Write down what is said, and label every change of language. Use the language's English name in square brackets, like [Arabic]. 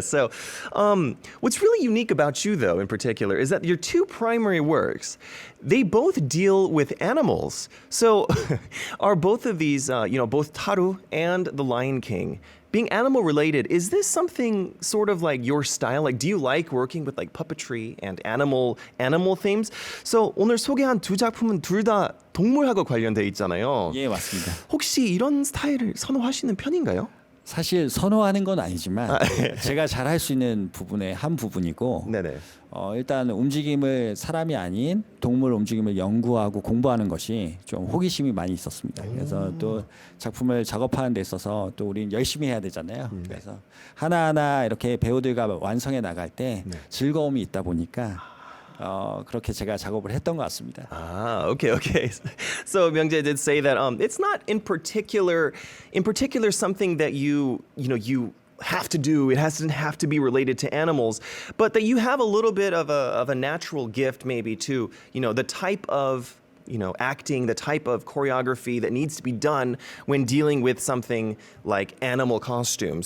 [English] So what's really unique about you, though, in particular, is that your two primary works, they both deal with animals. So are both of these, both Taru and The Lion King, being animal related, is this something sort of like your style? Like, do you like working with like puppetry and animal themes? [Korean] So 오늘 소개한 두 작품은 둘 다 동물하고 관련돼 있잖아요. 예, 맞습니다. 혹시 이런 스타일을 선호하시는 편인가요? 사실 선호하는 건 아니지만 제가 잘할 수 있는 부분의 한 부분이고 네네. 일단 움직임을 사람이 아닌 동물 움직임을 연구하고 공부하는 것이 좀 호기심이 많이 있었습니다. 그래서 또 작품을 작업하는 데 있어서 또 우린 열심히 해야 되잖아요. 그래서 하나하나 이렇게 배우들과 완성해 나갈 때 즐거움이 있다 보니까 그렇게 제가 작업을 했던 것 같습니다. [English] Ah, okay. So Myungjae did say that it's not in particular something that you have to do. It doesn't have to be related to animals, but that you have a little bit of a natural gift maybe to, the type of acting, the type of choreography that needs to be done when dealing with something like animal costumes.